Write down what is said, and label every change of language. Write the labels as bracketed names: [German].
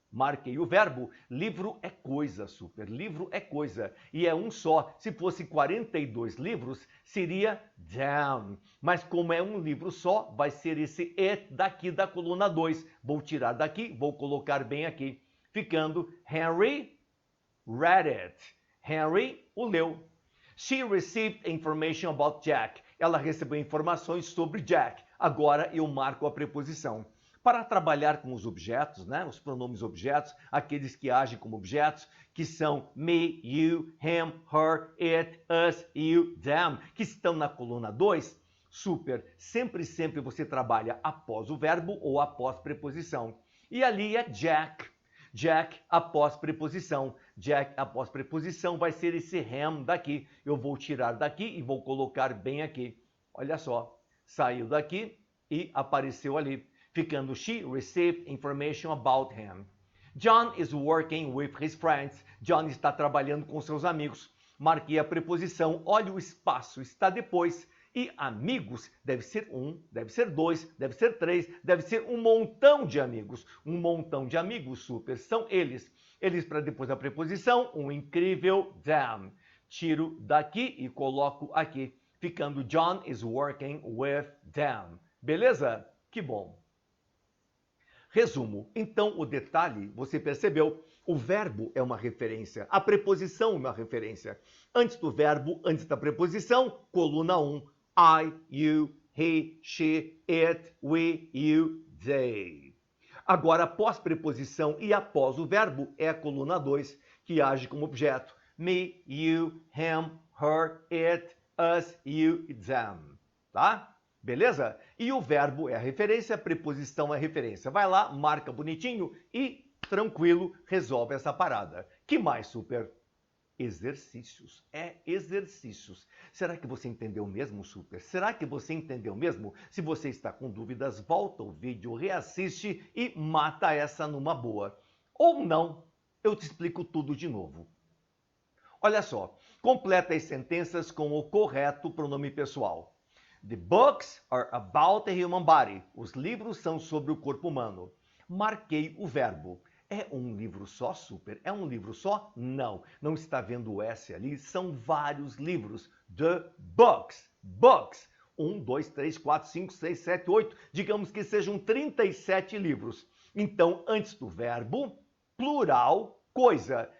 [Portuguese] Marquei o verbo. Livro é coisa, super. Livro é coisa. E é um só. Se fosse 42 livros, seria damn. Mas como é um livro só, vai ser esse it daqui da coluna 2. Vou tirar daqui, vou colocar bem aqui. Ficando [English] Henry read it. [Portuguese] Henry o leu. [English] She received information about Jack. [Portuguese] Ela recebeu informações sobre Jack. Agora eu marco a preposição. Para trabalhar com os objetos, né? Os pronomes objetos, aqueles que agem como objetos, que são me, you, him, her, it, us, you, them, que estão na coluna 2, super, sempre você trabalha após o verbo ou após preposição. E ali é Jack. Jack após preposição. Jack após preposição vai ser esse him daqui. Eu vou tirar daqui e vou colocar bem aqui. Olha só, saiu daqui e apareceu ali. Ficando [English] she received information about him. John is working with his friends. [Portuguese] John está trabalhando com seus amigos. Marquei a preposição, olha o espaço, está depois. E amigos deve ser um, deve ser dois, deve ser três, deve ser um montão de amigos. Um montão de amigos, super, são eles. Eles para depois da preposição, um incrível them. Tiro daqui e coloco aqui. Ficando [English] John is working with them. [Portuguese] Beleza? Que bom. Resumo. Então, o detalhe, você percebeu, O verbo é uma referência, a preposição é uma referência. Antes do verbo, antes da preposição, coluna 1. [English] I, you, he, she, it, we, you, they. [Portuguese] Agora, após preposição e após o verbo, é a coluna 2, que age como objeto. [English] Me, you, him, her, it, us, you e them. [Portuguese] Tá? Beleza? E o verbo é a referência, a preposição é a referência. Vai lá, marca bonitinho e tranquilo, resolve essa parada. Que mais, super? Exercícios. É exercícios. Será que você entendeu mesmo, super? Será que você entendeu mesmo? Se você está com dúvidas, volta o vídeo, reassiste e mata essa numa boa. Ou não, eu te explico tudo de novo. Olha só, completa as sentenças com o correto pronome pessoal. [English] The books are about the human body. [Portuguese] Os livros são sobre o corpo humano. Marquei o verbo. É um livro só, super? É um livro só? Não. Não está vendo o S ali? São vários livros. The books. Books. 1, 2, 3, 4, 5, 6, 7, 8. Digamos que sejam 37 livros. Então, antes do verbo, plural, coisa.